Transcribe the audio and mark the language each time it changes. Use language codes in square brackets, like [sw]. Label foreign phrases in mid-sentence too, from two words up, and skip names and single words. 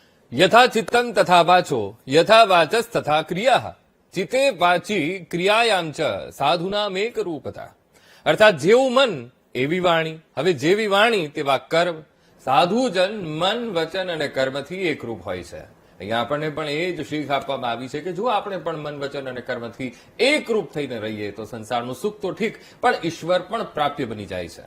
[sa] यथा चित्तं तथा वाचो यथा वाचस्तथा क्रियाः चिते वाची क्रियायाम च સાધુનામેક રૂપતા [gu] અર્થાત જેવું મન એવી વાણી. હવે જેવી વાણી તેવા કર્મ. સાધુજન મન વચન અને કર્મથી એકરૂપ હોય છે. અહીંયા આપણને પણ એ જ શીખ આપવામાં આવી છે કે જો આપણે પણ મન વચન અને કર્મથી એકરૂપ થઈને રહીએ તો સંસારનું સુખ તો ઠીક પણ ઈશ્વર પણ પ્રાપ્ય બની જાય છે.